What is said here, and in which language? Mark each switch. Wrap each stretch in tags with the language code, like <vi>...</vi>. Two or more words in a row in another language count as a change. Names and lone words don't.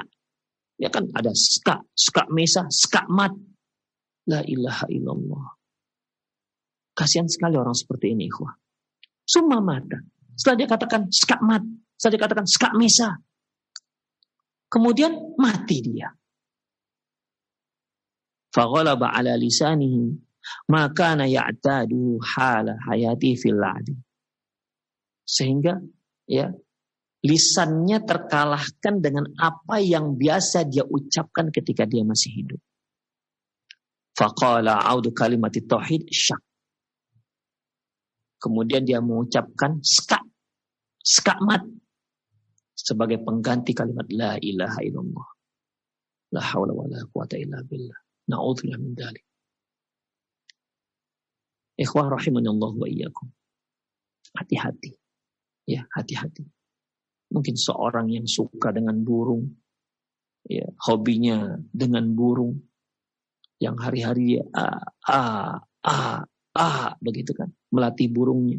<id>Ya kan ada ska mesa, ska mat.</id> <ar>لا إله إلا الله.</ar> <id>Kasihan sekali orang seperti ini, ikhwah.</id> <ar>ثم مات.</ar> <id>Setelah dia katakan ska mat, setelah dia katakan ska mesa, kemudian mati dia.</id> <ar>فغلب على لسانه ما كان يعتاده حال حياته في العادة.</ar> <id>Sehingga ya lisannya terkalahkan dengan apa yang biasa dia ucapkan ketika dia masih hidup.</id> <ar>فقال أعوذ كلمة التوحيد شك.</ar> <id>Kemudian dia mengucapkan skakmat sebagai pengganti kalimat la ilaha illallah.</id> <ar>لا حول ولا قوة إلا بالله. نعوذ بالله من ذلك. إخوة رحمنا الله وإياكم.</ar> <id>Hati-hati. Ya, hati-hati. Mungkin seorang yang suka dengan burung, ya, hobinya dengan burung, yang hari-hari dia begitu kan, melatih burungnya.</id>